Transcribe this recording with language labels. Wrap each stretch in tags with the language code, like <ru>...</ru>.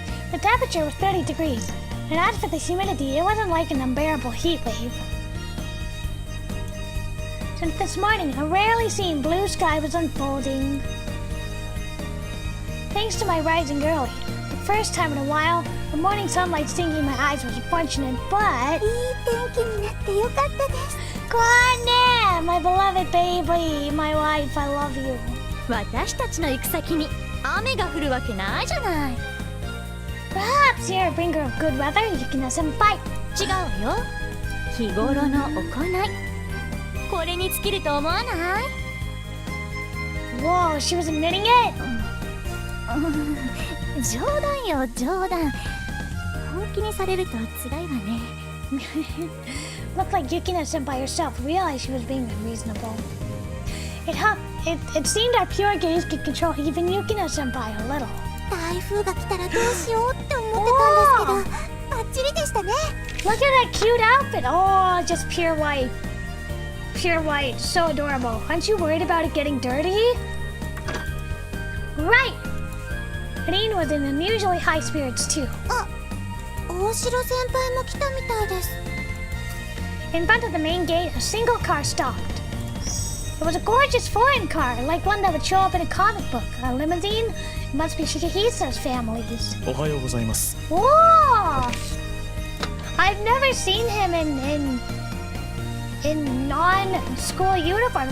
<en>The temperature was 30 degrees, and as for the humidity, it wasn't like an unbearable heat wave. Since this morning, a rarely seen blue sky was unfolding. Thanks to my rising early, the first time in a while, the morning sunlight stinging my eyes was unfortunate, but...</en> <ja>いい天気になってよかったです。</ja> <en>Kwane, my beloved baby, my wife, I love you.</en> <ja>私たちの行く先に雨が降るわけないじゃない。</ja> <en>this year a bringer of good weather, Yukina senpai.</en> <ja>違うわよ。日頃の行い。これに尽きると思わない？</ja> <en>Whoa, she was admitting it?</en> <ja>冗談よ、冗談。本気にされると辛いわね。</ja> <en>Looked like Yukina senpai herself realized she was being unreasonable. It seemed our pure gaze could control even Yukina senpai a little.</en> <ja>台風が来たらどうしようって思ってたんですけど、バッチリでしたね。</ja> <en>Look at that cute outfit. Oh, just pure white. Pure white. So adorable. Aren't you worried about it getting dirty? Right. Rin was in unusually high spirits too.</en> <ja>あ、大城先輩も来たみたいです。</ja> <en>In front of the main gate, a single car stopped. It was a gorgeous foreign car, like one that would show up in a comic book. A limousine? It must be Shigehisa's family's.</en> <ja>おはようございます。</ja> <en>Whoa! I've never seen him in non-school uniform.</en>